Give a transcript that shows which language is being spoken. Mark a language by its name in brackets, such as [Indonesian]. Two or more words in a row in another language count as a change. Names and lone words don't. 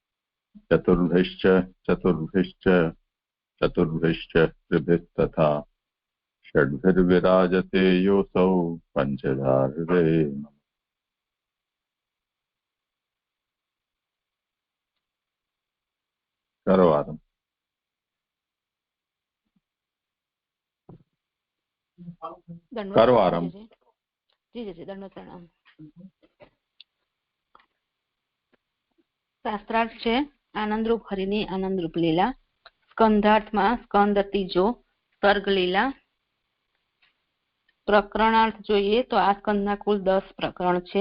[Sanskrit] चतुर्भिश्च त्रिभिस्तथा षड्भिर्विराजते योऽसौ पञ्चधा हृदये। करवारम् करवारम् [Gujarati] શાસ્ત્રાર્થ છે આનંદરૂપ હરિની આનંદરૂપ લીલા. સ્કંધાર્થમાં સ્કંદ ત્રીજો સર્ગ લીલા. પ્રકરણાર્થ જોઈએ તો આ સ્કંદના કુલ 10 પ્રકરણ છે.